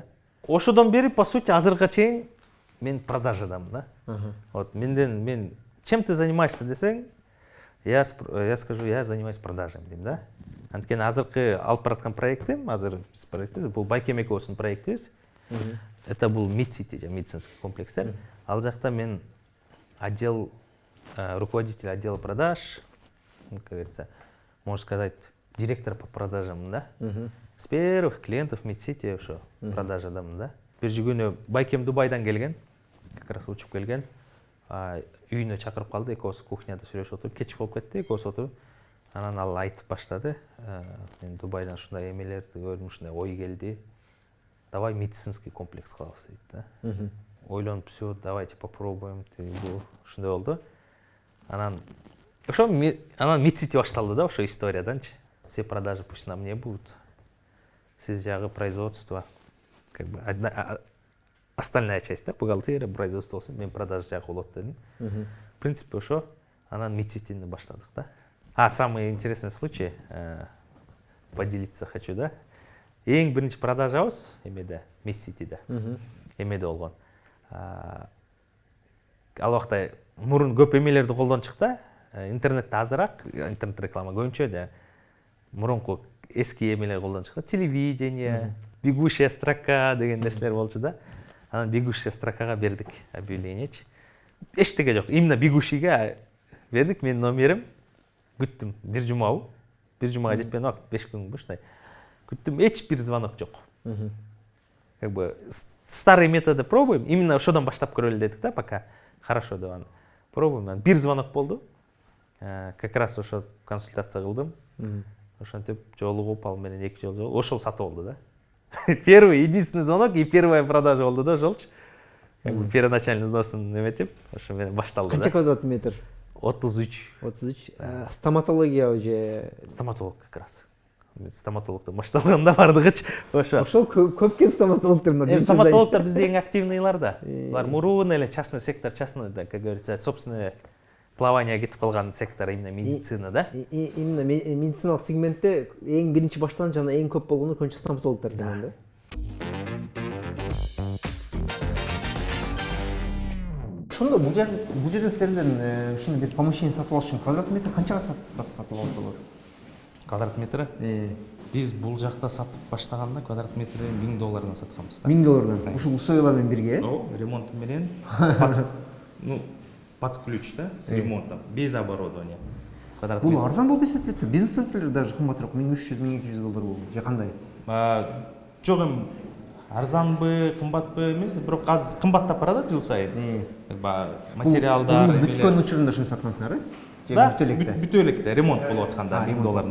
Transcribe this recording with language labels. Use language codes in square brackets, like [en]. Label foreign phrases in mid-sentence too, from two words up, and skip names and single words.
[ky] Ошодон бери, [ru] по сути, [ky] азыркыга чейин мен продажадамын да. [ru] Вот мен чем ты занимаешься десең, я скажу, я занимаюсь продажами [ky] дейм да. Анткени азыркы алып бараткан проектим, азыр биз проектибиз, бул Байкем экөөбүздүн проектибиз. [ru] Это был Мидсити, медицинский комплекстер. [ky] Ал жакта мен [ru] руководитель отдела продаж, как говорится, можно сказать, директор по продажам, да. С первых клиентов [ky] Мидсити ошо продажадамын да. Бир күнү Байкем Дубайдан келген, [ru] как раз учуп келген. [ky] Үйүнө чакырып калды, экөөбүз кухняда сүйлөшүп отуруп, кеч болуп кетти, экөөбүз отуруп. Анан ал айтып баштады. Мен Дубайдан ушундай эмелерди көрдүм, ушундай ой келди. [ru] Давай медицинский комплекс [ky] кылабыз дейт да. Ойлонуп, [ru] все, давайте попробуем. [ky] Ушундай болду. Анан Мидсити башталды да, ошо историяданчы. [ru] Все продажи пусть на мне будут. [ky] Сиз жагы производство, [ru] как бы остальная часть, [ky] да, бухгалтерия, производство болсун, мен продажа жагы болот дедим. [ru] В принципе, [ky] ошо анан Мидситини баштадык да. [ru] Самый интересный случай, поделиться хочу, да. [ky] Эң биринчи продажабыз эмеде, Мидситиде. Эмеде болгон. Ал убакта мурун көп эмелерди колдончук да. Интернетте азыраак, интернет реклама көбүнчө да. Мурунку эски эмелер колдончук да. Телевидение, [ru] бегущая строка [ky] деген нерселер болчу да. Анан [ru] бегущая строкага [ky] бердик объявлениечи. Эчтеке жок. Именно бегущийге бердик, менин номерим. Күттүм бир жумабы. Бир жумага жетпеген убакыт, 5 күн ушундай. Күттүм, эч бир звонок жок. [ru] Как бы старый методы пробуем. [ky] Именно ошодон баштап көрөлү дедик да, [ru] пока хорошо [ky] деп аны. Пробуем. Бир звонок болду. [ru] Как раз [ky] ошо консультация кылдым. Ошентип жолугуп ал менен 2 жолу ошол сатып болду да. [ru] Первый, единственный звонок и первая продажа [ky] болду да, ошолчу. [ru] как бы первоначальный взносын [ky] неметип ошо менен башталды Канча да. квадрат метр? 33. 33. Стоматология же. Стоматолог как раз. Мен стоматологдон башталганда бардыгычы ошо. Ошол көпкен стоматологдор мына. Стоматологдор бизде эң активныйлар да. Булар мурун эле частный сектор, частный, да, [ru] как говорится, собственное плавание [ky] кетип калган [ru] сектор именно медицина, да? [ky] Именно медициналык сегментте эң биринчи башталган жана эң көп болгону көбүнчө стоматологдор экен да. Ошондо бул жерден силерден ушундай бир помещение сатып алыш үчүн квадрат метр канчага сатып алса болот? Квадрат метри? Биз бул жакта сатып баштаганда квадрат метри $1000 сатканбыз да. $1000. Ушул условиялар менен бирге, Ремонт менен [ru] ну, под ключ, да, с ремонтом, без оборудования. [ky] Квадрат бул метр. арзан болуп эсептелет. Бизнес центрлер даже кымбатыраак, $1300-1200 болду. Же кандай? Жок, эми арзанбы, кымбатпы эмес, бирок азыр кымбаттап барат жыл сайын. Материалдар, бүткөн учурунда ушуну саткансыңар, э? Да, бүтө электе ремонт болуп атканда $1000.